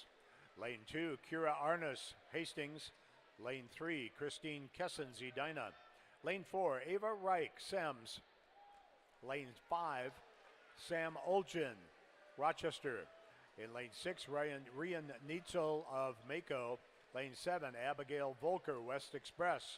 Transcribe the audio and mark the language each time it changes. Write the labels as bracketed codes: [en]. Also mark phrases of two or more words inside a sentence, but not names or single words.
[en] Lane 2, Kira Arnus, Hastings. Lane 3, Christine Kessens, Edina. Lane 4, Ava Reich, Sems. Lane 5, Sam Olchin, Rochester. In lane 6, Rian Neitzel of Mako. Lane 7, Abigail Volker, West Express.